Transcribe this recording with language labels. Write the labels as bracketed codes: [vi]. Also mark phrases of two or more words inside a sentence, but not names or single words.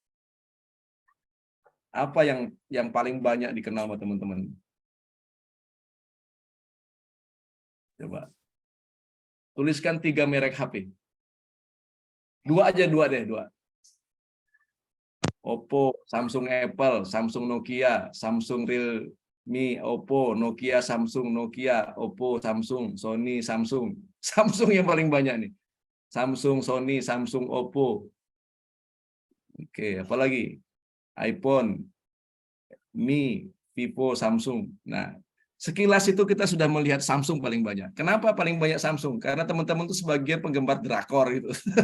[id] Apa yang paling banyak dikenal sama teman-teman? Coba. Tuliskan 3 merek HP. 2 deh. Oppo, Samsung, Apple, Samsung, Nokia, Samsung, Realme, Oppo, Nokia, Samsung, Nokia, Oppo, Samsung, Sony, Samsung. Samsung yang paling banyak nih. Samsung, Sony, Samsung, Oppo. Oke, apalagi? iPhone, Mi, Vivo, Samsung. Nah, Sekilas itu kita sudah melihat Samsung paling banyak. Kenapa paling banyak Samsung? Karena teman-teman itu sebagian penggemar drakor gitu.